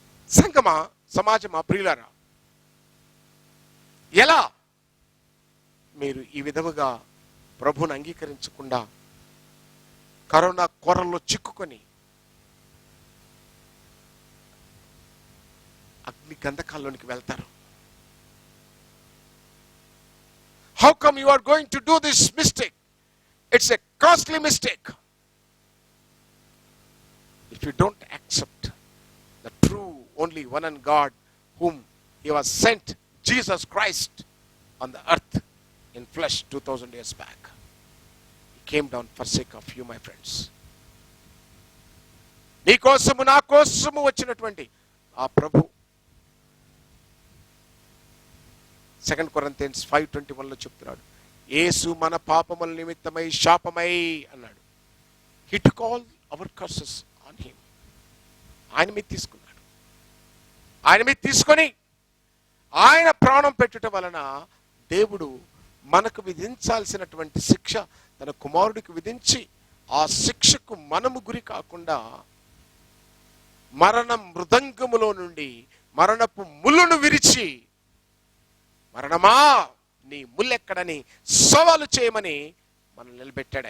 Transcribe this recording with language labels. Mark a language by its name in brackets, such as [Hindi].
[Telugu] సంగమా, సమాజమా, ప్రియులారా, ఎలా మీరు ఈ విధముగా ప్రభువుని అంగీకరించకుండా కరోనా కొరల్లో చిక్కుకొని అగ్ని గంధకాల్లోనికి వెళ్తారు? [English] How come you are going to do this mistake? It's a costly mistake. If you don't accept the true only one and God whom he was sent, Jesus Christ, on the earth in flesh 2000 years back. He came down for sake of you, my friends. [Telugu] నీ కోసము నా కోసము వచ్చినటువంటి ఆ ప్రభు 2 Corinthians 5:21 చెప్తున్నాడు, యేసు మన పాపముల నిమిత్తమై శాపమై అన్నాడు. [English] He took all our curses on him. [Telugu] ఆయన మీద తీసుకున్నాడు. ఆయన మీద తీసుకొని ఆయన ప్రాణం పెట్టుట వలన దేవుడు మనకు విధించాల్సినటువంటి శిక్ష తన కుమారుడికి విధించి, ఆ శిక్షకు మనము గురి కాకుండా మరణ మృదంగములో నుండి మరణపు ముళ్ళును విరిచి, మరణమా నీ ముల్లెక్కడని సవాలు చేయమని మనం నిలబెట్టాడు.